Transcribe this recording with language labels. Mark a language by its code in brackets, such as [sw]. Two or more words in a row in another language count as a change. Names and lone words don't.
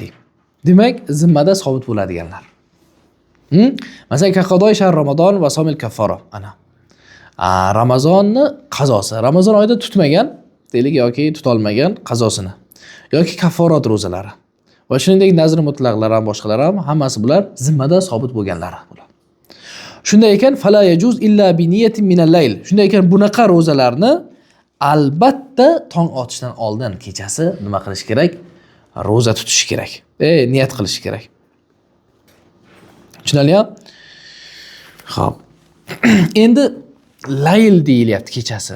[uz] Demak, zimmada sobit bo'ladiganlar. Masalan, [ar] كقضاء شهر رمضان وصوم الكفارة. [uz] Ana. Ramazonni qazosi. Ramazon oyida tutmagan, deylik yoki tutolmagan qazosini. Yoki kafforat ro'zalari. Va shuningdek nazr mutlaqlar ham boshqalar ham hammasi bular zimmada sobit bo'lganlari bular. Shunday ekan [ar] فلا يجوز إلا بنية من الليل. [uz] Shunday ekan bunaqa ro'zalarni albatta tong otishdan oldin kechasi nima qilish kerak? Ro'za tutish kerak. Niyat qilish kerak. Tushunarlimi? Xo'p. Endi layl deyilyapti kechasi.